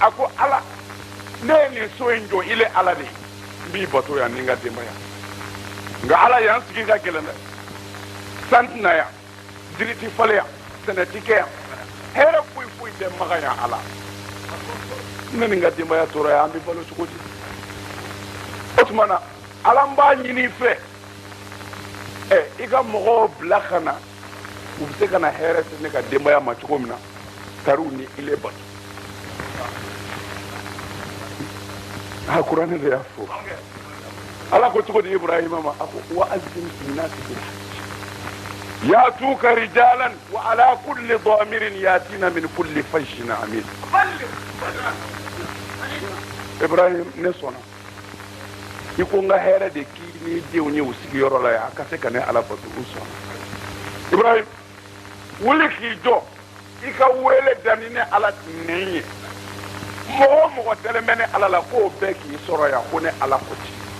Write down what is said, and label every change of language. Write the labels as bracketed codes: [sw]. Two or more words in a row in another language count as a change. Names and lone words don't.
[bm] a ko ala ne ye nin so in jɔ ile ala de n b'i bato yan ni n ka denbaya nka ala y'an sigi ka gɛlɛn dɛ san tɛna yan jiri ti falen yan sɛnɛ ti kɛ yan hɛrɛ foyi foyi tɛ Maka yan ala ne ni n ka denbaya tora yan an bɛ balo cogo di o tuma na ala n b'a ɲini i fɛ i ka mɔgɔw bila ka na u bɛ se ka na hɛrɛ se ne ka denbaya ma cogo min na tariw ni ile bato kuranɛ de y'a fɔ ala ko cogo di Ibrahima ma a ko [ar] وأذن في الناس بالحج يأتوك رجالا وعلى كل ضامر يأتين من كل فج عميق [bm] Ibrahim ne sɔnna i ko n ka hɛrɛ de k'i ni denw ye u sigiyɔrɔ la yan a ka se ka ne ala bato u sɔnna Ibrahim wuli k'i jɔ i ka wele dani ne ala nɛn ye mɔgɔ o mɔgɔ dalen bɛ ne ala la k'o bɛɛ k'i sɔrɔ yan ko ne ala ko ci